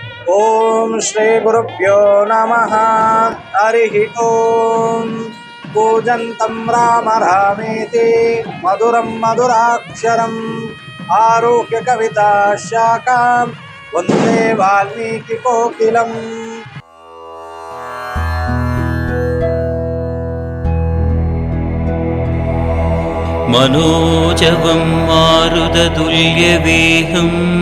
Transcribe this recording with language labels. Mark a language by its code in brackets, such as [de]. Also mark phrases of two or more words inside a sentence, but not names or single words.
[sa] ಓಂ ಶ್ರೀ ಗುರುಭ್ಯೋ ನಮಃ. ಹರಿ ಓಂ. ಕೂಜಂತಂ ರಾಮ ರಾಮೇತಿ ಮಧುರಂ ಮಧುರಾಕ್ಷರಂ ಆರುಹ್ಯ ಕವಿತಾ ಶಾಖಾಂ ವಂದೇ ವಾಲ್ಮೀಕಿ ಕೋಕಿಲಂ. മനോജവം മാരുതതുല്യവേഹം